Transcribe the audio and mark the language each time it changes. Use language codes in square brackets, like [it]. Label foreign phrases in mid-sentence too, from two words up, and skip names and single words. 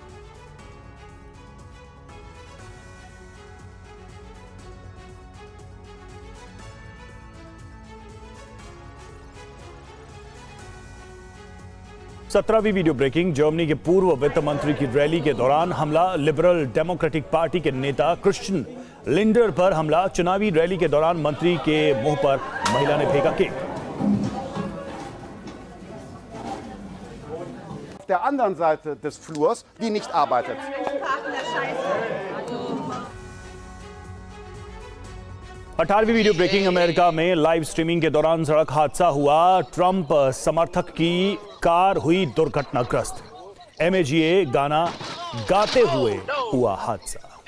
[hi] सत्रहवीं [en] video breaking. [hi] जर्मनी के पूर्व वित्त मंत्री की रैली के दौरान हमला। लिबरल डेमोक्रेटिक पार्टी के नेता क्रिश्चियन लिंडर पर हमला। चुनावी रैली के दौरान मंत्री के मुंह पर महिला ने फेंका केक। [de] Auf der anderen Seite des Flurs, die nicht arbeitet. [hi] अठारहवीं [en] video breaking. [hi] अमेरिका में [en] live streaming [hi] के दौरान सड़क हादसा हुआ। ट्रंप समर्थक की कार हुई दुर्घटनाग्रस्त। MAGA गाना गाते हुए हुआ हादसा।